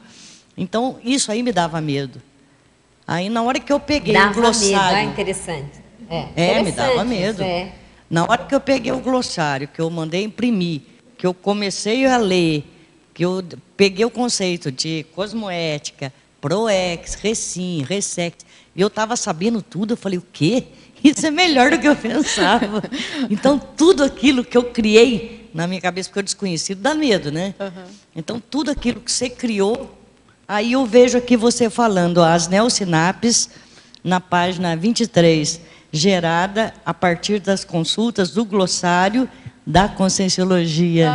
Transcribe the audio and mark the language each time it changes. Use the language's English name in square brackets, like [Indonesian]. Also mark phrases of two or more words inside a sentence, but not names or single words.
[Portuguese] Então, isso aí me dava medo. Aí, na hora que eu peguei o glossário... Dava medo, interessante. Me dava medo. Na hora que eu peguei o glossário, que eu mandei imprimir, que eu comecei a ler, que eu peguei o conceito de cosmoética, proex, recim, ressex, e eu estava sabendo tudo, eu falei, o quê? Isso é melhor do que eu pensava. Então, tudo aquilo que eu criei na minha cabeça, porque eu desconhecido, dá medo, né? Então, tudo aquilo que você criou, aí eu vejo aqui você falando, as neosinapses, na página 23, gerada a partir das consultas do glossário da Conscienciologia.